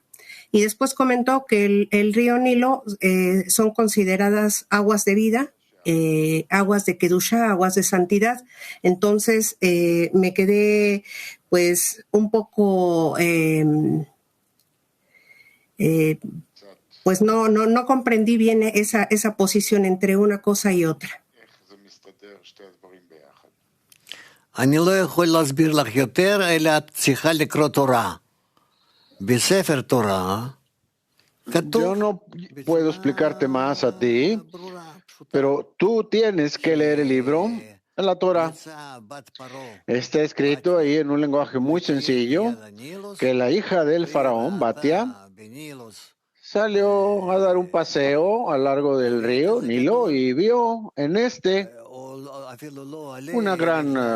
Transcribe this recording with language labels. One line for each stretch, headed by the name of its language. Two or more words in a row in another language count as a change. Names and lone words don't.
Spanish: Y después comentó que el río Nilo son consideradas aguas de vida, aguas de Kedusha, aguas de santidad. Entonces me quedé pues un poco... pues no comprendí bien esa posición entre una cosa y otra.
Hebrew: אני לא יכול להסביר לך יותר, אלא את צריכה לקרוא תורה. בספר תורה,
Spanish: Yo no puedo explicarte más a ti, pero tú tienes que leer el libro en la Torah. Está escrito ahí en un lenguaje muy sencillo que la hija del faraón, Batia, salió a dar un paseo a lo largo del río Nilo y vio en una gran...